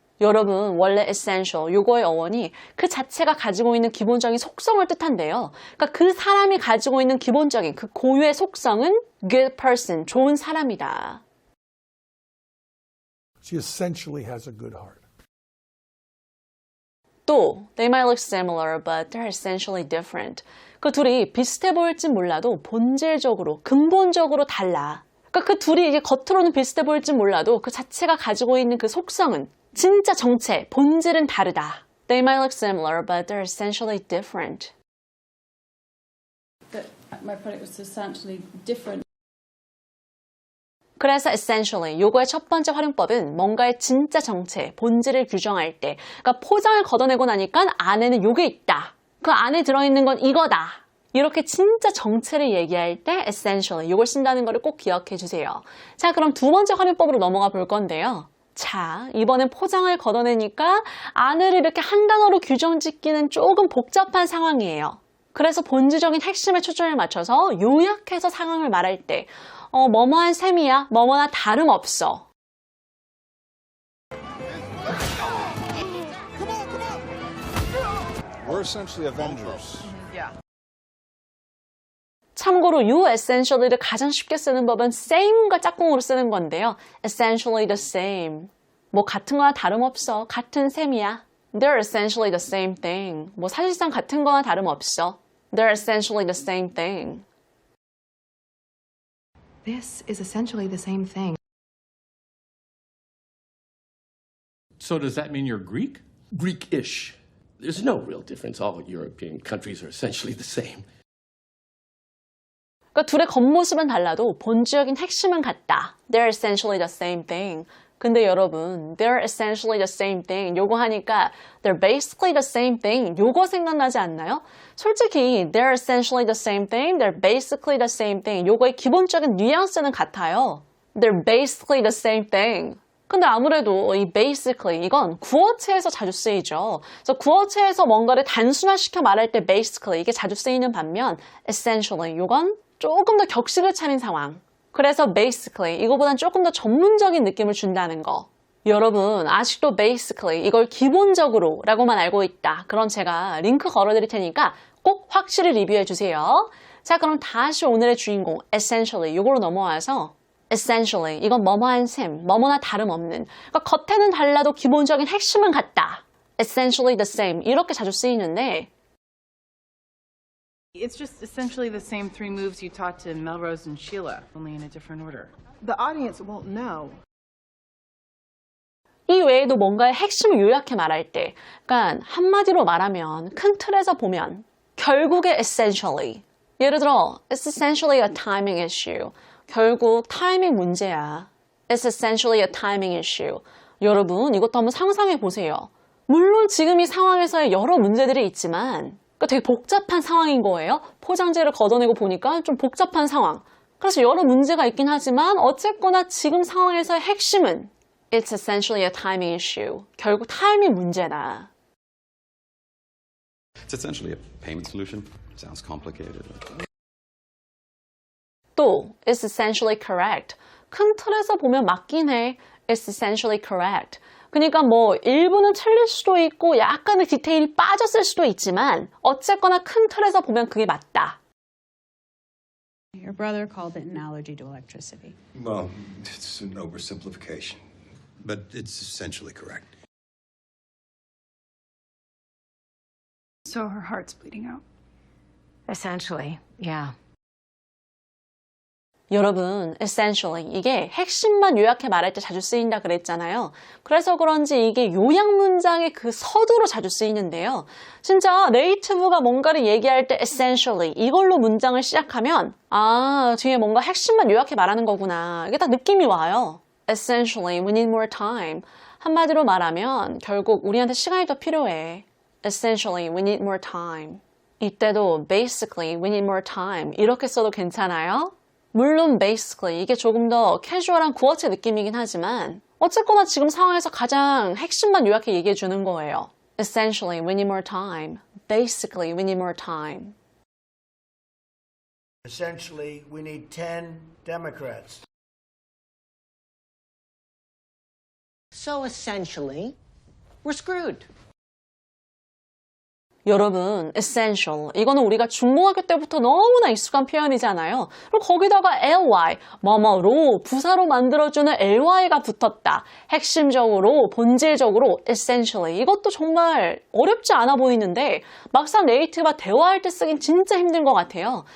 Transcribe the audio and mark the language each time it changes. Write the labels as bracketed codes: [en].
[ko] 여러분, 원래 essential, 요거의 어원이 그 자체가 가지고 있는 기본적인 속성을 뜻한대요. 그러니까 그 사람이 가지고 있는 기본적인 그 고유의 속성은 [en] good person, [ko] 좋은 사람이다. [en] She essentially has a good heart. [ko] 또, [en] they might look similar, but they're essentially different. [ko] 그 둘이 비슷해 보일진 몰라도 본질적으로, 근본적으로 달라. 그러니까 그 둘이 이게 겉으로는 비슷해 보일진 몰라도 그 자체가 가지고 있는 그 속성은 진짜 정체, 본질은 다르다. [en] They might look similar, but they're essentially different. My product was substantially different. [ko] 그래서 essentially, 요거의 첫 번째 활용법은 뭔가의 진짜 정체, 본질을 규정할 때, 그러니까 포장을 걷어내고 나니까 안에는 요게 있다. 그 안에 들어있는 건 이거다. 이렇게 진짜 정체를 얘기할 때 essentially, 요걸 쓴다는 거를 꼭 기억해 주세요. 자, 그럼 두 번째 활용법으로 넘어가 볼 건데요. 자, 이번엔 포장을 걷어내니까 안을 이렇게 한 단어로 규정 짓기는 조금 복잡한 상황이에요. 그래서 본질적인 핵심에 초점을 맞춰서 요약해서 상황을 말할 때 뭐뭐한 셈이야, 뭐뭐나 다름없어. [en] We're essentially Avengers. [ko] 참고로 이 essentially를 가장 쉽게 쓰는 법은 same과 짝꿍으로 쓰는 건데요. [en] essentially the same. [ko] 뭐 같은 거나 다름없어. 같은 셈이야. [en] They're essentially the same thing. [ko] 뭐 사실상 같은 거나 다름없어. [en] They're essentially the same thing. This is essentially the same thing. So does that mean you're Greek? Greek-ish. There's no real difference. All European countries are essentially the same. [ko] 그러니까 둘의 겉모습은 달라도 본질적인 핵심은 같다. [en] They're essentially the same thing. [ko] 근데 여러분, [en] they're essentially the same thing. [ko] 요거 하니까 [en] they're basically the same thing. [ko] 요거 생각나지 않나요? 솔직히 [en] they're essentially the same thing, they're basically the same thing. [ko] 요거의 기본적인 뉘앙스는 같아요. [en] They're basically the same thing. [ko] 근데 아무래도 이 basically 이건 구어체에서 자주 쓰이죠. 그래서 구어체에서 뭔가를 단순화시켜 말할 때 basically 이게 자주 쓰이는 반면 essentially 요건 조금 더 격식을 차린 상황. 그래서 basically 이거보단 조금 더 전문적인 느낌을 준다는 거. 여러분 아직도 basically 이걸 기본적으로 라고만 알고 있다. 그럼 제가 링크 걸어드릴 테니까 꼭 확실히 리뷰해 주세요. 자, 그럼 다시 오늘의 주인공 essentially 이걸로 넘어와서 essentially 이건 뭐뭐한 셈, 뭐뭐나 다름없는. 그러니까 겉에는 달라도 기본적인 핵심은 같다. [en] essentially the same [ko] 이렇게 자주 쓰이는데 [en] It's just essentially the same three moves you taught to Melrose and Sheila, only in a different order. The audience won't know. [ko] 이 외에도 뭔가의 핵심을 요약해 말할 때, 그러니까 한마디로 말하면 큰 틀에서 보면 결국에 essentially, 예를 들어 [en] it's essentially a timing issue, [ko] 결국 타이밍 문제야. [en] It's essentially a timing issue. [ko] 여러분 이것도 한번 상상해 보세요. 물론 지금 이 상황에서의 여러 문제들이 있지만 그러니까 되게 복잡한 상황인 거예요. 포장지를 걷어내고 보니까 좀 복잡한 상황. 그래서 여러 문제가 있긴 하지만 어쨌거나 지금 상황에서의 핵심은 [en] It's essentially a timing issue. [ko] 결국 타이밍 문제다. [en] It's essentially a payment solution. Sounds complicated. 또 It's essentially correct. [ko] 큰 틀에서 보면 맞긴 해. [en] It's essentially correct. [ko] 그러니까 뭐 일부는 틀릴 수도 있고 약간의 디테일이 빠졌을 수도 있지만 어쨌거나 큰 틀에서 보면 그게 맞다. [en] Your brother called it an allergy to electricity. Well, it's an oversimplification, but it's essentially correct. So her heart's bleeding out. Essentially, yeah. [ko] 여러분, essentially 이게 핵심만 요약해 말할 때 자주 쓰인다 그랬잖아요. 그래서 그런지 이게 요약 문장의 그 서두로 자주 쓰이는데요. 진짜 네이티브가 뭔가를 얘기할 때 essentially 이걸로 문장을 시작하면 아, 뒤에 뭔가 핵심만 요약해 말하는 거구나. 이게 딱 느낌이 와요. [en] Essentially, we need more time. [ko] 한마디로 말하면 결국 우리한테 시간이 더 필요해. [en] Essentially, we need more time. [ko] 이때도 [en] basically, we need more time. [ko] 이렇게 써도 괜찮아요? 물론 basically 이게 조금 더 캐주얼한 구어체 느낌이긴 하지만 어쨌거나 지금 상황에서 가장 핵심만 요약해 얘기해 주는 거예요. [en] Essentially, we need more time. Basically, we need more time. Essentially, we need 10 Democrats. So essentially, we're screwed. [ko] 여러분, essential. 이거는 우리가 중고등학교 때부터 너무나 익숙한 표현이잖아요. 그리고 거기다가 ly, 뭐뭐로, 부사로 만들어주는 ly가 붙었다. 핵심적으로, 본질적으로, essentially. 이것도 정말 어렵지 않아 보이는데 막상 네이티브가 대화할 때 쓰긴 진짜 힘든 것 같아요.